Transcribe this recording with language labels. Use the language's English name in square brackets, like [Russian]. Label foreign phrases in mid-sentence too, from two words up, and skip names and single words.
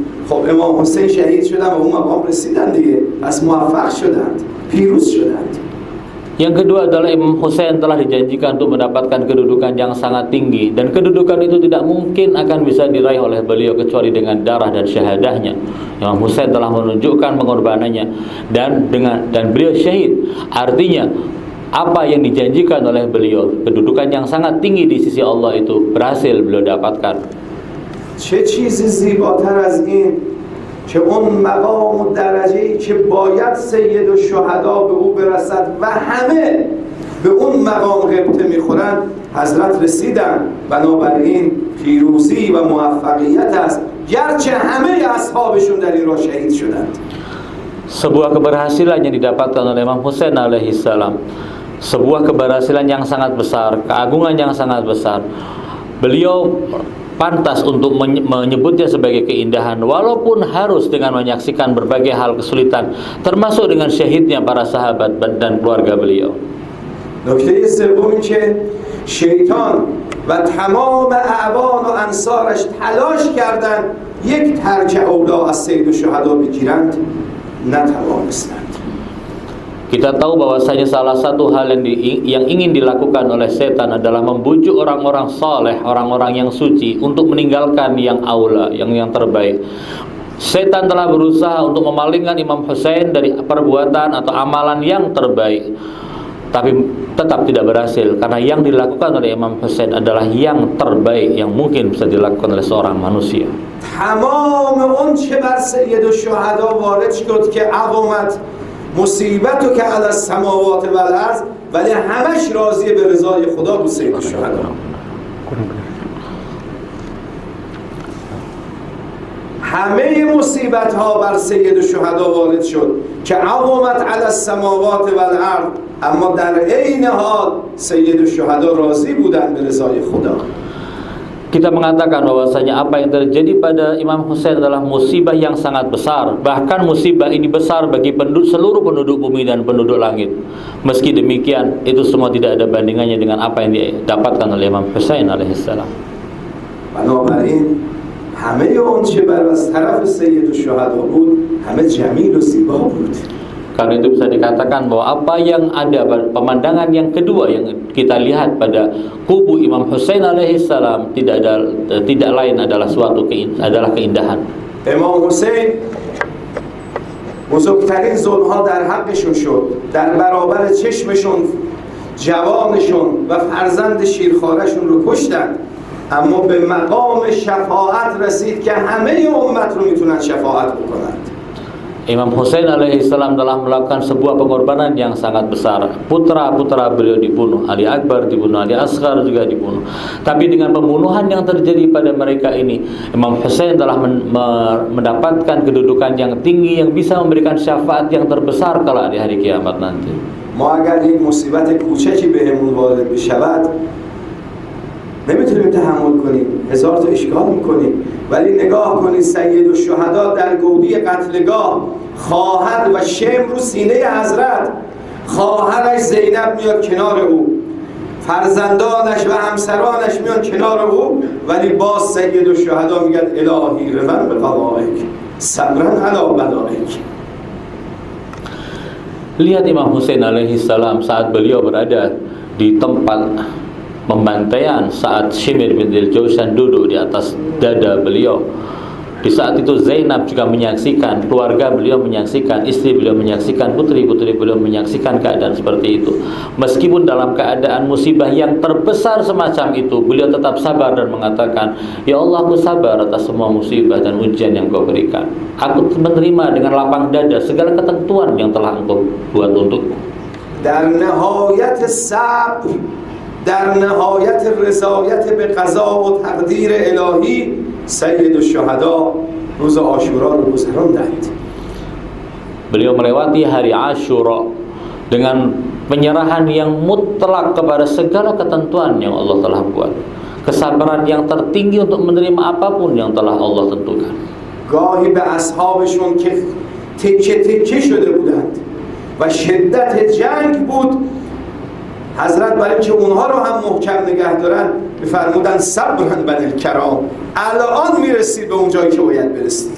[Persian] خب امام حسین شهید شدن و اون مقام رسیدن دیگه، پس موفق شدند، پیروز شدند. [Indonesian] Yang kedua adalah Imam Husain telah dijanjikan untuk mendapatkan kedudukan yang sangat tinggi, dan kedudukan itu tidak mungkin akan bisa diraih oleh beliau kecuali dengan darah dan syahadahnya. Imam Husain telah menunjukkan pengorbanannya dan beliau syahid. Artinya apa yang dijanjikan oleh beliau, kedudukan yang sangat tinggi di sisi Allah itu berhasil beliau dapatkan. [Persian] چه چیزی زیباتر از این که اون مقام و درجه‌ای که باید سید الشهدا به او برسد و همه به اون مقام غبطه میخورند حضرت رسیدن. بنابراین پیروزی و موفقیت است، گرچه همه اصحابشون در این راه شهید شدند. [Indonesian] Sebuah keberhasilan yang didapatkan oleh Imam Husain [Arabic] عليه السلام, [Indonesian] sebuah keberhasilan yang sangat besar, keagungan yang sangat besar. Beliau pantas untuk menyebutnya sebagai keindahan, walaupun harus dengan menyaksikan berbagai hal kesulitan, termasuk dengan syahidnya para sahabat dan keluarga beliau. [Persian] نکته سوم این که شیطان و تمام اعوان و انصارش تلاش کردند یک ترک اولا از سید الشهدا بگیرند، نتوانستند. [Indonesian] Kita tahu bahwasanya salah satu hal yang ingin dilakukan oleh setan adalah membujuk orang-orang saleh, orang-orang yang suci untuk meninggalkan yang aula, yang terbaik. Setan telah berusaha untuk memalingkan Imam Husain dari perbuatan atau amalan yang terbaik, tapi tetap tidak berhasil karena yang dilakukan oleh Imam Husain adalah yang terbaik yang mungkin bisa dilakukan oleh seorang manusia. [Persian] تمام اون چه بر سید الشهدا وارد شد که عظمت مصیبتو که [Arabic] علی السماوات و الارض، [Persian] ولی همش راضی به رضای خدا بود سید الشهدا. همه مصیبت ها بر سید الشهدا وارد شد که عظمت [Arabic] علی السماوات و الارض، [Persian] اما در عین حال سید الشهدا راضی بودن به رضای خدا. [Indonesian] Kita mengatakan bahwasanya apa yang terjadi pada Imam Husain adalah musibah yang sangat besar. Bahkan musibah ini besar bagi seluruh penduduk bumi dan penduduk langit. Meski demikian, itu semua tidak ada bandingannya dengan apa yang didapatkan oleh Imam Husain alaihissalam. [Persian] بنابراین همه اون چه بر از طرف سید الشهدا بود همه جمیل و زیبا بود. [Indonesian] Karena itu bisa dikatakan bahwa apa yang ada pada pemandangan yang kedua yang kita lihat pada kubu Imam Husain alaihissalam tidak lain adalah adalah keindahan. [Persian] امام حسین بزرگترین ظلم‌ها در حقشون شد، در برابر چشمشون جوانشون و فرزند شیرخوارشون رو کشتن، اما به مقام شفاعت رسید که همه امت رو میتونن شفاعت بکنند. [Indonesian] Imam Husain alaihissalam telah melakukan sebuah pengorbanan yang sangat besar. Putra-putra beliau dibunuh, Ali Akbar dibunuh, Ali Asghar juga dibunuh. Tapi dengan pembunuhan yang terjadi pada mereka ini, Imam Husain telah mendapatkan kedudukan yang tinggi yang bisa memberikan syafaat yang terbesar kala di hari kiamat nanti. [Persian] ما اگر یک مصیبت کوچکی بهمون وارد بشود نمیتونیم تحمل کنیم، هزار تا اشکال میکنیم، ولی نگاه کنید سید الشهدا در گودی قتلگاه خواهر و شم رو سینه حضرت، خواهرش زینب میاد کنار او، فرزندانش و همسرانش میان کنار او، ولی باز سید الشهدا میگه [Arabic] الهی رفن به قضائک صبرا علی بلائک. [Indonesian] Lihat Imam Husain alaihissalam saat beliau berada di tempat pembantaian, saat Shimir bin Al-Jawshan duduk di atas dada beliau. Di saat itu Zainab juga menyaksikan, keluarga beliau menyaksikan, istri beliau menyaksikan, putri-putri beliau menyaksikan keadaan seperti itu. Meskipun dalam keadaan musibah yang terbesar semacam itu, beliau tetap sabar dan mengatakan, "Ya Allah, aku sabar atas semua musibah dan ujian yang Kau berikan. Aku menerima dengan lapang dada segala ketentuan yang telah Engkau buat untukku." [Persian] در نهایت صبر، در نهایت رضایت به قضا و تقدیر الهی، سید الشهدا روز عاشورا رو گذراندند. [Indonesian] Beliau melewati hari Asyura dengan penyerahan yang mutlak kepada segala ketentuan yang Allah telah buat. Kesabaran yang tertinggi untuk menerima apapun yang telah Allah tentukan. [Persian] گاهی به اصحابشون که تکه تکه شده بودند و شدت جنگ بود، حضرت برای اینکه اونها رو هم محکم نگه دارن میفرمودن [Arabic] صبرن بنی الکرام، [Persian] الان میرسید به اون جایی که باید برسید.